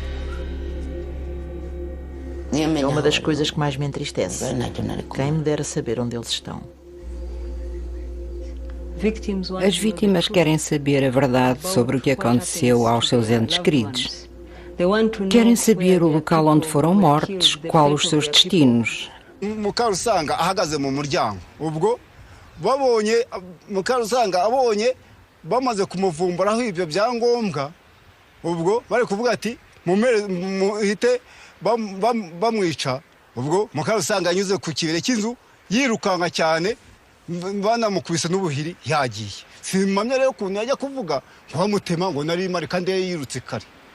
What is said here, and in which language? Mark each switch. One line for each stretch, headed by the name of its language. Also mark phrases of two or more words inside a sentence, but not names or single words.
Portuguese: É uma das coisas que mais me entristece. Quem me dera saber onde eles estão. As vítimas querem saber a verdade sobre o que aconteceu aos seus entes queridos. Querem saber o local onde foram mortos, qual os seus destinos.
Kinyarwanda: Mukarusanga ahagaze mu muryango. Ubwo babonye Mukarusanga abonye bamaze kumuvumburaho ibyo byangombwa. Ubwo bari kuvuga ati muhite bamwica ubwo mukara usanga anyuze ku kibere cy'inzu yirukanka cyane banamukubise n'ubuhiri yagiye simamya rero ukuntu yajya kuvuga nkamutema ngo nari mari kandi yirutse kare.